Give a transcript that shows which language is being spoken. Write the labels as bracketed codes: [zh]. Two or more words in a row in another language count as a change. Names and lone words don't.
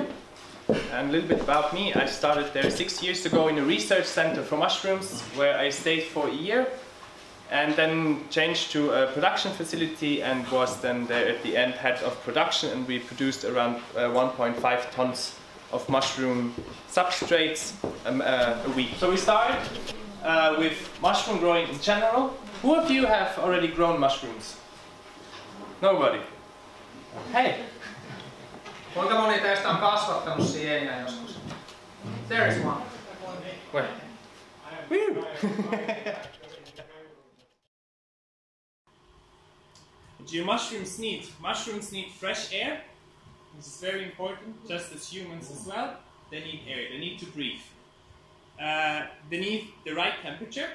[en] And a little bit about me, I started there 6 years ago in a research center for mushrooms where I stayed for a year and then changed to a production facility and was then there at the end head of production, and we produced around 1.5 tons of mushroom substrates a week. So we started with mushroom growing in general. Who of you have already grown mushrooms? Nobody. Hey! [fi] Kuinka moni teistä on kasvattanut sieniä joskus? [en] There is one. Where? Woo! What do mushrooms need? Mushrooms need fresh air. This is very important, just as humans as well. They need air, they need to breathe. They need the right temperature.